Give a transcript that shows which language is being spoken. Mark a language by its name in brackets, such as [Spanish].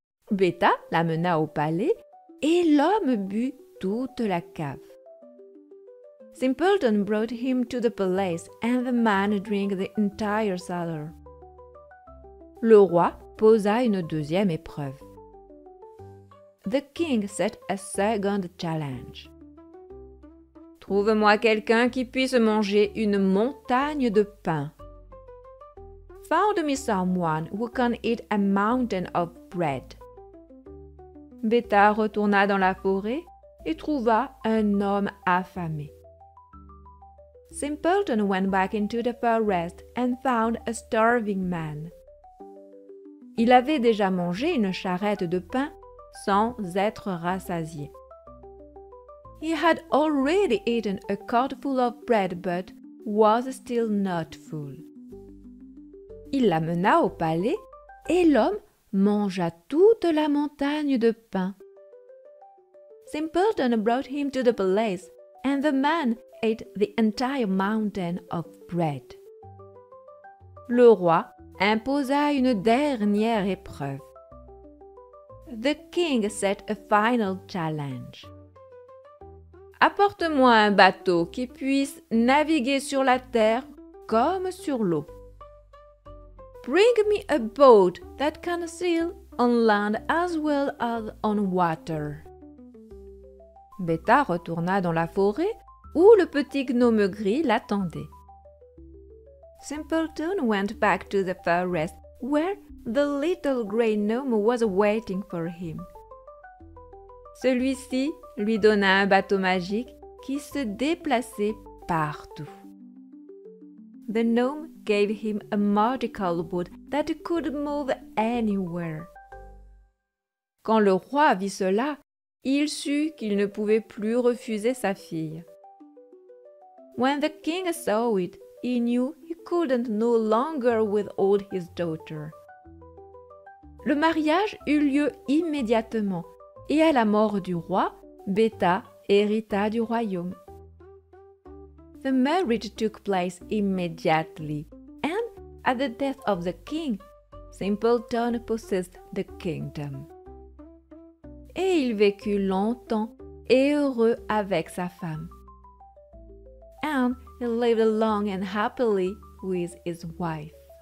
[French] Beta l'amena au palais et l'homme but toute la cave. [English] Simpleton brought him to the palace and the man drank the entire cellar. [French] Le roi posa une deuxième épreuve. [English] The king set a second challenge. [French] Trouve-moi quelqu'un qui puisse manger une montagne de pain. [English] Found me someone who can eat a mountain of bread. [French] Beta retourna dans la forêt et trouva un homme affamé. [English] Simpleton went back into the forest and found a starving man. [French] Il avait déjà mangé une charrette de pain sans être rassasié. [English] He had already eaten a cardful of bread but was still not full. [French] Il l'amena au palais et l'homme mangea toute la montagne de pain. [English] Simpleton brought him to the palace and the man ate the entire mountain of bread. [French] Le roi imposa une dernière épreuve. [English] The king set a final challenge. [French] Apporte-moi un bateau qui puisse naviguer sur la terre comme sur l'eau. [English] Bring me a boat that can sail on land as well as on water. [French] Beta retourna dans la forêt où le petit gnome gris l'attendait. [English] Simpleton went back to the forest where the little grey gnome was waiting for him. [French] Celui-ci lui donna un bateau magique qui se déplaçait partout. [English] The gnome gave him a magical boat that could move anywhere. [French] Quand le roi vit cela, il sut qu'il ne pouvait plus refuser sa fille. [English] When the king saw it, he knew he couldn't no longer withhold his daughter. [French] Le mariage eut lieu immédiatement, et à la mort du roi, Beta hérita du royaume. [English] The marriage took place immediately, and at the death of the king, Simpleton possessed the kingdom. [French] Et il vécut longtemps et heureux avec sa femme. [English] And he lived long and happily with his wife.